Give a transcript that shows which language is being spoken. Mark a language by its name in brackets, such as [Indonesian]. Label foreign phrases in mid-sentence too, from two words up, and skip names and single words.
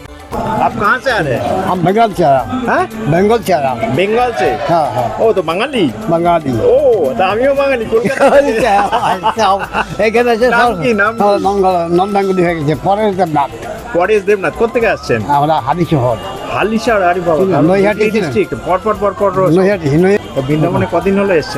[Hindi] आप कहाँ से आ रहे हैं? हम बंगाल से आया हाँ? बंगाल से आया बंगाल से? हाँ हाँ [Bangla] ও তো বাঙালি। [Hindi] बंगाली [Bangla] ও তা আমিও বাঙালি, কলকাতা থেকে। এখানে এসে নাম কি, নাম কি? [English] non Bengali [Bangla] হয়ে গেছে পরের দেবনাথ পরেশ দেবনাথ। কোথেকে আসছেন? আমরা হাদি শহর হালিশহর। আরে বাবা, নৈহাটি ছিলেন। ডিস্ট্রিক্ট। পর নৈহাটি তো বৃন্দাবনে কদিন হলো এসেছেন?